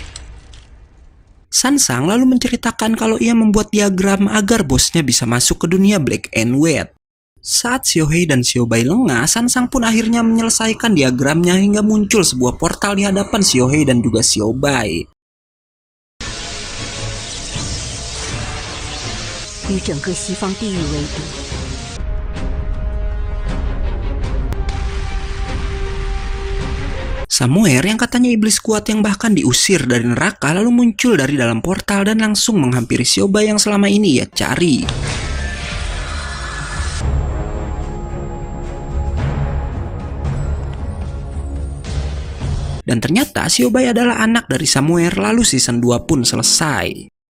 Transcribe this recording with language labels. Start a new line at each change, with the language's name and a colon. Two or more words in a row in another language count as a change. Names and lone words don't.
Indonesian: Sansang lalu menceritakan kalau ia membuat diagram agar bosnya bisa masuk ke dunia Black and White. Saat Xiaohei dan Xiaobai lengah, Sansang pun akhirnya menyelesaikan diagramnya hingga muncul sebuah portal di hadapan Xiaohei dan juga Xiaobai.
Chinese: 与整个西方地狱为敌。
Indonesian: Samuel yang katanya iblis kuat yang bahkan diusir dari neraka lalu muncul dari dalam portal dan langsung menghampiri Xiaobai yang selama ini ia cari. Dan ternyata Xiaobai adalah anak dari Samuel, lalu season 2 pun selesai.